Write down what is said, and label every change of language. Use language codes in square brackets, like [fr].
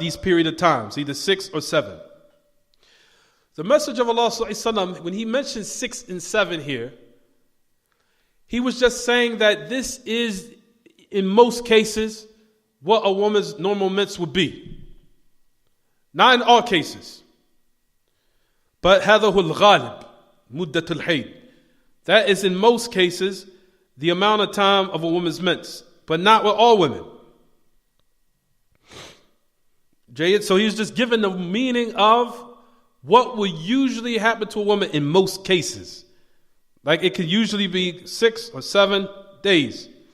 [en] These period of times, either 6 or 7. The Messenger of Allah, when he mentioned 6 and 7 here, he was just saying that this is, in most cases, what a woman's normal mens would be. Not in all cases. But [ar] هذا هو الغالب مدة الحيض. [en] That is in most cases the amount of time of a woman's mens, but not with all women. So he's just giving the meaning of what would usually happen to a woman in most cases. Like it could usually be 6 or 7 days.